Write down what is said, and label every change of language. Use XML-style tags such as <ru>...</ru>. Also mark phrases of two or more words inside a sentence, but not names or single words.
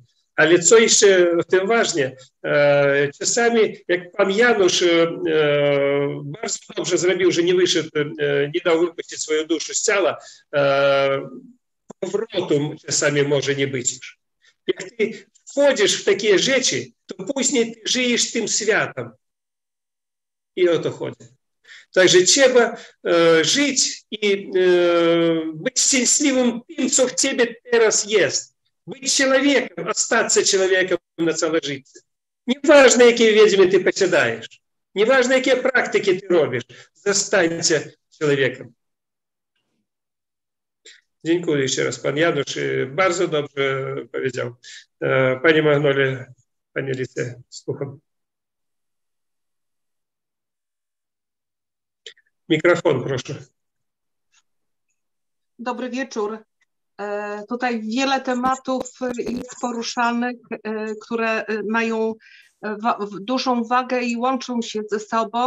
<pl>Ale co jeszcze w tym ważne, czasami, jak pan Janusz bardzo dobrze zrobił, że nie wyszedł, nie dał wypuścić swoją duszę z ciała, powrotu czasami może nie być już. Jak ty wchodzisz w takie rzeczy, to później ty żyjesz tym światem. I o to chodzi. Także trzeba żyć i być szczęśliwym tym, co w ciebie teraz jest.</pl> <ru>Być человеком, остаться человеком</ru> <uk>на ціле життя. Неважно, які відьми ти посідаєш, неважно, які практики ти робиш, застанься чоловіком. Dziękuję ще раз,</uk> <pl>pan Janusz bardzo dobrze powiedział. Pani Magnoli, pani Lice, słucham. Mikrofon, proszę. Dobry wieczór. Tutaj wiele tematów jest poruszanych, które mają dużą wagę i łączą się ze sobą.</pl>